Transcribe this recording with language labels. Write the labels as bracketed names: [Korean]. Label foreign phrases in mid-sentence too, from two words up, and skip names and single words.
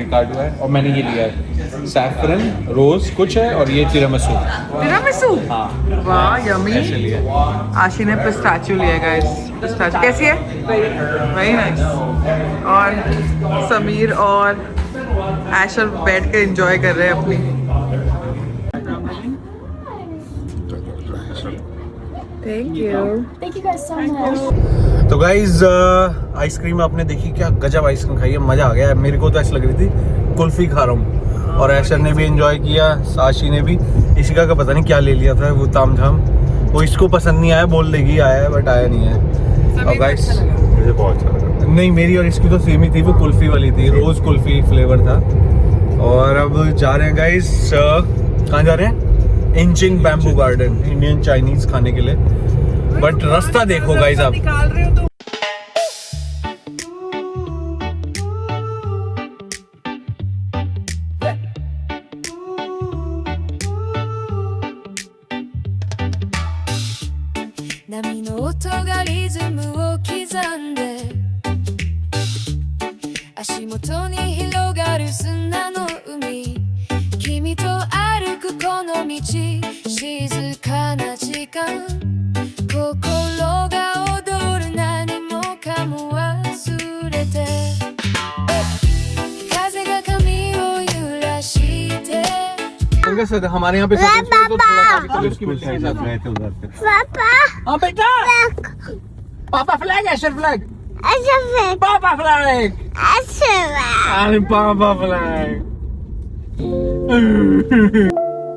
[Hindi] रिकार्डो है और मैंने ये लिया है [English] saffron rose [Hindi] कुछ है और ये तिरामिसू। तिरामिसू, हाँ वाह यमी। ऐसे लिया है। आशी ने पिस्ताचियो लिया है गाइस। पिस्ताचियो कैसी है? [English] very nice. [Hindi] और समीर और ऐशर बैठ के एंजॉय कर रहे हैं अपनी। [English] thank you. Thank you guys so much. [Hindi] तो गाइज आइसक्रीम आपने देखी, क्या गजब आइसक्रीम खाई है, मजा आ गया। मेरे को तो ऐसा लग रही थी कुल्फी खा रहा हूँ, और ऐशर ने भी एंजॉय किया, साशी ने भी। इशिका का पता नहीं क्या ले लिया था वो तामझाम, वो इसको पसंद नहीं आया, बोल देगी आया है बट आया नहीं है। और गाइस मुझे बहुत अच्छा लगा। नहीं मेरी और इसकी तो सेम ही थी, वो कुल्फी वाली थी, रोज कुल्फी फ्लेवर था। और अब जा रहे हैं गाइस, कहाँ जा रहे हैं? इंचिंग बैम्बू गार्डन, [English] Indian Chinese [Hindi] खाने के लिए। बट रास्ता देखो गाइस आप। निकाल रहे हो तो [Japanese] 波の音がリズムを刻んで足元に広がる砂の海君と歩くこの道静かな時間心が踊る何もかも忘れて風が髪を揺らして [Hindi] हमारे यहाँ पे तो थोड़ा काफी कलर की बिल्डिंग के साथ गए थे उधर पे। हाँ बेटा, पापा फ्लैग, ऐशर फ्लैग, पापा फ्लैग, अरे पापा फ्लैग।